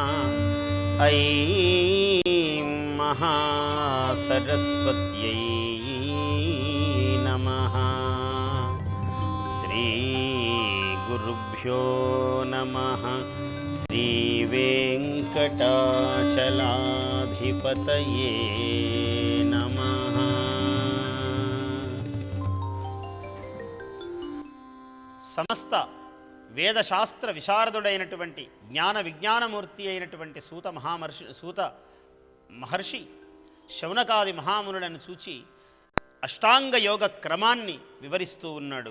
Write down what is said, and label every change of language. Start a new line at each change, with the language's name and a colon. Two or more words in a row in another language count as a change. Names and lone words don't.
Sanskrit: ऐं महासरस्वत्यै नमः। श्री गुरुभ्यो नमः। श्री वेंकटाचलाधिपतये नमः।
Telugu: సమస్త వేదశాస్త్ర విశారదుడైనటువంటి జ్ఞాన విజ్ఞానమూర్తి అయినటువంటి సూత మహర్షి శౌనకాది మహామునులను చూచి అష్టాంగ యోగ క్రమాన్ని వివరిస్తూ ఉన్నాడు.